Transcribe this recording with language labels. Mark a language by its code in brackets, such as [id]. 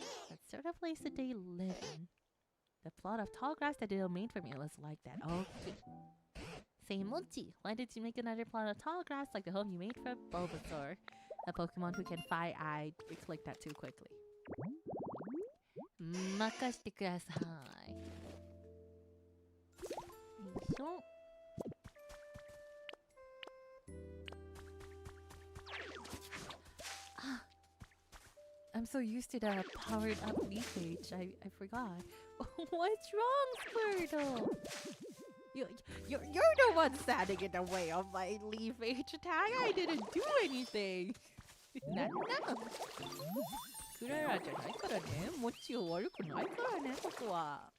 [en] That sort of place that they live in. The plot of tall grass that Ditto made for me was like that. Okay. Say, Minchi, why did you make another plot of tall grass like the home you made for Bulbasaur? A Pokemon who can fly. I clicked that too quickly. [ja] 任してください。よいしょ。 [en] I'm so used to the powered up leaf age. I forgot. What's wrong, Squirtle? You're the one standing in the way of my leaf age attack. I didn't do anything. [ja] なんなんクララじゃないからね。もちを悪くないからね、ここは。